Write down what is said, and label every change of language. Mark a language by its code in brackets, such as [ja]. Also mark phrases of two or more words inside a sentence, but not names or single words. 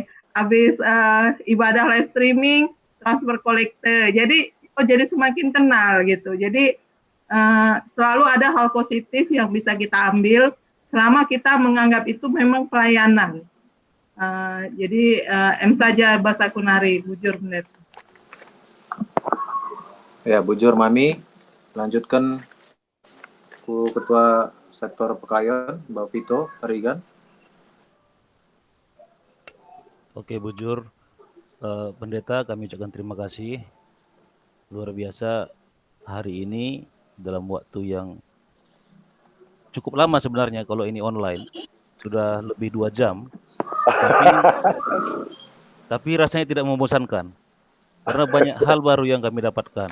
[id] Habis ibadah [en] live streaming, [id] transfer kolekte. Jadi semakin kenal gitu. Jadi selalu ada hal positif yang bisa kita ambil selama kita menganggap itu memang pelayanan. Jadi M saja bahasa Kunari, bujur pendeta. Ya, bujur Mami. Lanjutkan ku Ketua Sektor Pekayon, Mbak Vito Tarigan. Oke, bujur pendeta, kami ucapkan terima kasih luar biasa hari ini dalam waktu yang cukup lama sebenarnya kalau ini online, sudah lebih 2 jam, tapi rasanya tidak membosankan karena banyak hal baru yang kami dapatkan.